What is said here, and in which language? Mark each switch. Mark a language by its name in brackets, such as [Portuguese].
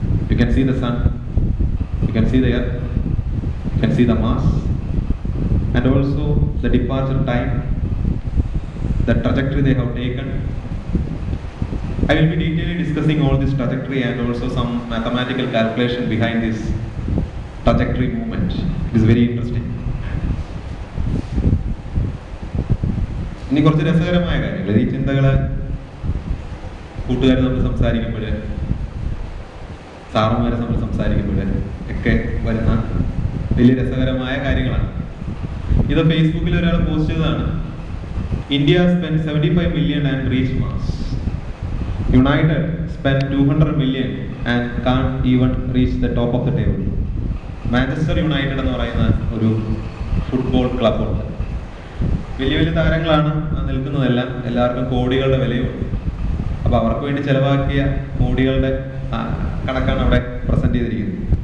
[English] You can see the sun, you can see the earth, you can see the Mars, and also the departure time, the trajectory they have taken. I will be detailing discussing all this trajectory and also some mathematical calculation behind this trajectory movement. It is very interesting. [Malayalam] ഇനി കുറച്ച് രസകരമായ കാര്യങ്ങൾ, ഈ ചിന്തകള് കൂട്ടുകാർ തമ്മിൽ സംസാരിക്കുമ്പോൾ, സാറുമാരെ തമ്മിൽ സംസാരിക്കുമ്പോൾ ഒക്കെ വരുന്ന വലിയ രസകരമായ കാര്യങ്ങളാണ്. ഇത് ഫേസ്ബുക്കിൽ ഒരാൾ പോസ്റ്റ് ചെയ്തതാണ്. [English] India spent 75 million and reached Mars. United spent 200 million and can't even reach the top of the table. [Malayalam] Manchester United എന്ന് പറയുന്ന ഒരു ഫുട്ബോൾ ക്ലബ്ബുണ്ട്. വലിയ വലിയ താരങ്ങളാണ് നിൽക്കുന്നതെല്ലാം, എല്ലാവർക്കും കോടികളുടെ വിലയുണ്ട്. അപ്പോൾ അവർക്ക് വേണ്ടി ചെലവാക്കിയ കോടികളുടെ കണക്കാണ് അവിടെ പ്രസന്റ് ചെയ്തിരിക്കുന്നത്.